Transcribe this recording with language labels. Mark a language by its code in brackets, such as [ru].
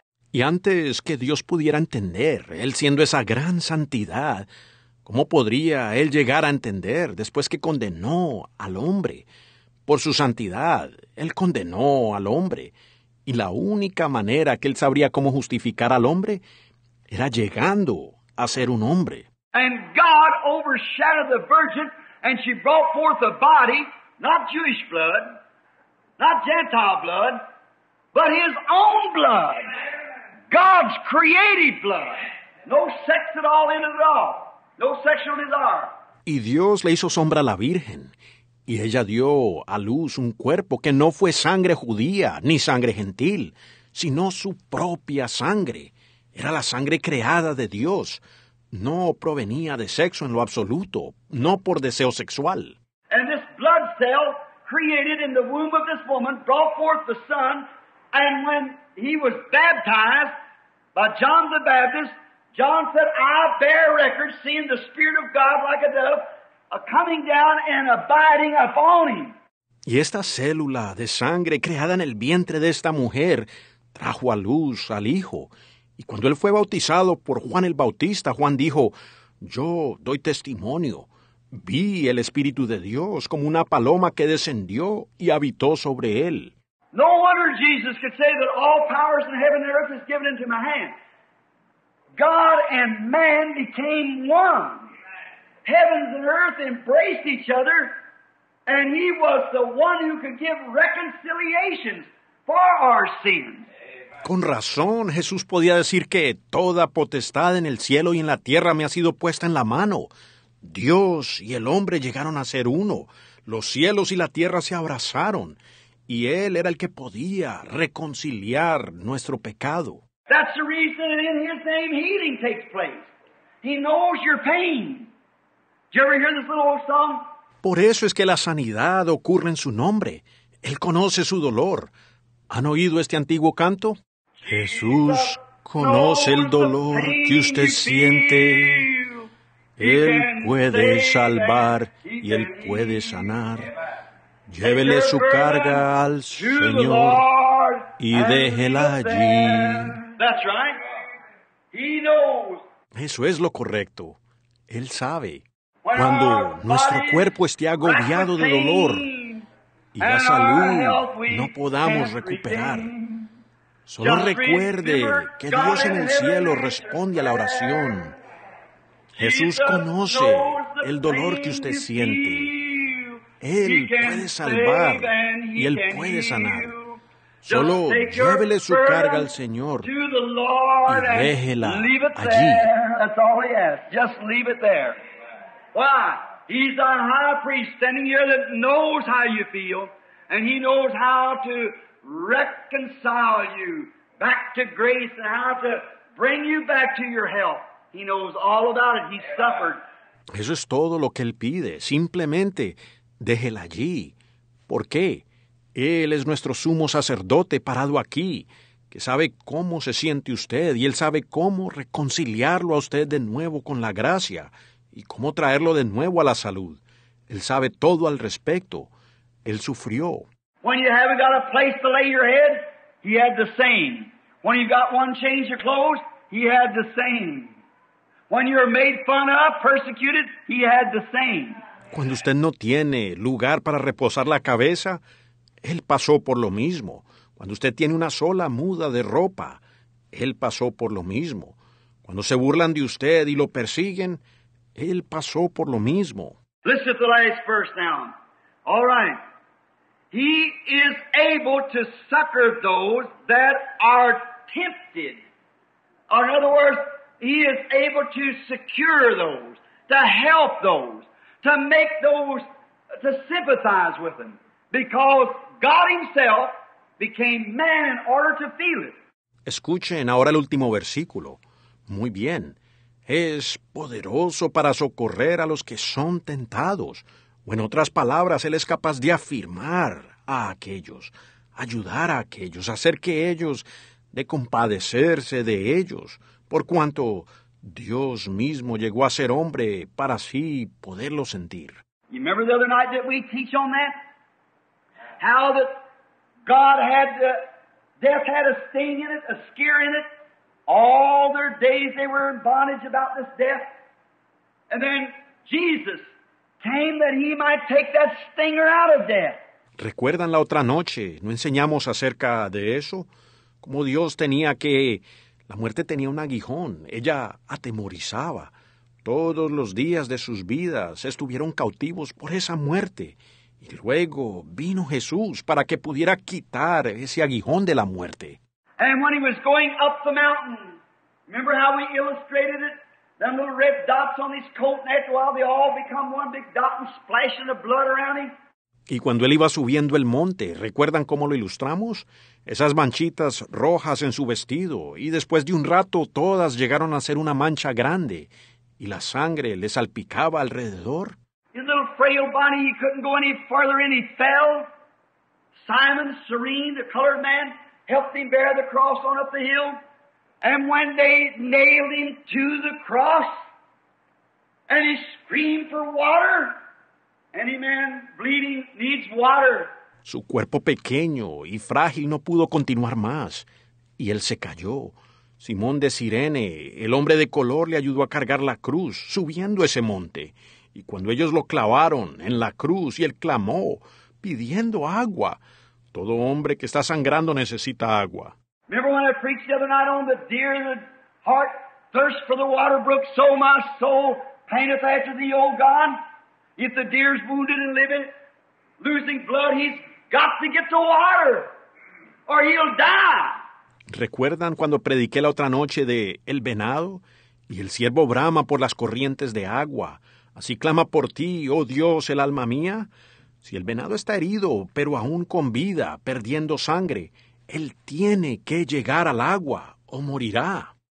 [es] Y antes que Dios pudiera entender, Él siendo esa gran santidad, ¿cómo podría Él llegar a entender después que condenó al hombre? Por su santidad, Él condenó al hombre. Y la única manera que Él sabría cómo justificar al hombre era llegando a ser un hombre. [en] And God overshadowed the virgin, and she brought forth a body, not Jewish blood, not Gentile blood, but His own blood. God's creative blood. No sex at all in it at all. No sexual desire. [es] Y Dios le hizo sombra a la Virgen, y ella dio a luz un cuerpo que no fue sangre judía ni sangre gentil, sino su propia sangre. Era la sangre creada de Dios. No provenía de sexo en lo absoluto, no por deseo sexual. [en] And this blood cell created in the womb of this woman brought forth the Son, and when he was baptized by John the Baptist, John said, I bear record, seeing the Spirit of God like a dove, coming down and abiding upon him. [es] Y esta célula de sangre creada en el vientre de esta mujer trajo a luz al Hijo. Y cuando él fue bautizado por Juan el Bautista, Juan dijo, yo doy testimonio. Vi el Espíritu de Dios como una paloma que descendió y habitó sobre él. [en] No wonder Jesus could say that all powers in heaven and earth is given into my hand. God and man became one. Heavens and earth embraced each other, and he was the one who could give reconciliations for our sins. [es] Con razón, Jesús podía decir que toda potestad en el cielo y en la tierra me ha sido puesta en la mano. Dios y el hombre llegaron a ser uno. Los cielos y la tierra se abrazaron. Y Él era el que podía reconciliar nuestro pecado. [en] That's the reason in His name healing takes place. He knows your pain. Did you ever hear this little old song? [es] Por eso es que la sanidad ocurre en su nombre. Él conoce su dolor. ¿Han oído este antiguo canto? Jesús conoce el dolor que usted siente. Él puede salvar y Él puede sanar. Llévele su carga al Señor y déjela allí. [en] That's right. He knows. [es] Eso es lo correcto. Él sabe. Cuando nuestro cuerpo esté agobiado de dolor y la salud no podamos recuperar, solo recuerde que Dios en el cielo responde a la oración. Jesús conoce el dolor que usted siente. Él puede salvar y Él puede sanar. Solo llévele su carga al Señor y déjela allí. [en] That's all He asks. Just leave it there. Why? He's our high priest standing here that knows how you feel, and He knows how to reconcile you back to grace and how to bring you back to your health. He knows all about it. He suffered. [es] Eso es todo lo que Él pide. Simplemente déjela allí. ¿Por qué? Él es nuestro sumo sacerdote parado aquí, que sabe cómo se siente usted y Él sabe cómo reconciliarlo a usted de nuevo con la gracia y cómo traerlo de nuevo a la salud. Él sabe todo al respecto. Él sufrió. [en] When you haven't got a place to lay your head, He had the same. When you got one change of clothes, He had the same. When you're made fun of, persecuted, He had the same. [es] Cuando usted no tiene lugar para reposar la cabeza, Él pasó por lo mismo. Cuando usted tiene una sola muda de ropa, Él pasó por lo mismo. Cuando se burlan de usted y lo persiguen, Él pasó por lo mismo. [en] Listen to the last verse now. All right. He is able to succor those that are tempted. Or in other words, He is able to secure those, to help those, to make those, to sympathize with them. Because God Himself became man in order to feel it. [es] Escuchen ahora el último versículo. Muy bien. Es poderoso para socorrer a los que son tentados. O en otras palabras, Él es capaz de afirmar a aquellos, ayudar a aquellos, hacer que ellos, de compadecerse de ellos, por cuanto Dios mismo llegó a ser hombre para así poderlo sentir. [en] You remember the other night that we teach on that? How that God had, death had a sting in it, a scare in it. All their days they were in bondage about this death. And then Jesus came that He might take that stinger out of death. [es] ¿Recuerdan la otra noche? ¿No enseñamos acerca de eso? Como Dios tenía que... La muerte tenía un aguijón. Ella atemorizaba. Todos los días de sus vidas estuvieron cautivos por esa muerte. Y luego vino Jesús para que pudiera quitar ese aguijón de la muerte. [en] And when He was going up the mountain, remember how we illustrated it? Them little red dots on His coat, and after a while they all become one big dot and splashing the blood around Him. [es] Y cuando él iba subiendo el monte, ¿recuerdan cómo lo ilustramos? Esas manchitas rojas en su vestido, y después de un rato todas llegaron a ser una mancha grande, y la sangre le salpicaba alrededor. [en] His little frail body, he couldn't go any further and he fell. Simon, Cyrene, the colored man, helped him bear the cross on up the hill. And when they nailed him to the cross, and he screamed for water, any man bleeding needs water. [es] Su cuerpo pequeño y frágil no pudo continuar más, y él se cayó. Simón de Cirene, el hombre de color, le ayudó a cargar la cruz, subiendo ese monte. Y cuando ellos lo clavaron en la cruz y él clamó, pidiendo agua. Todo hombre que está sangrando necesita agua. [en] Remember when I preached the other night on the deer in the heart, thirst for the water brook, so my soul panteth after thee, O God. If the deer's wounded and living, losing blood, he's got to get the water, or he'll die. [es] ¿Recuerdan cuando prediqué la otra noche de el venado? Y el ciervo brama por las corrientes de agua. Así clama por ti, oh Dios, el alma mía. Si el venado está herido, pero aún con vida, perdiendo sangre, él tiene que llegar al agua o morirá.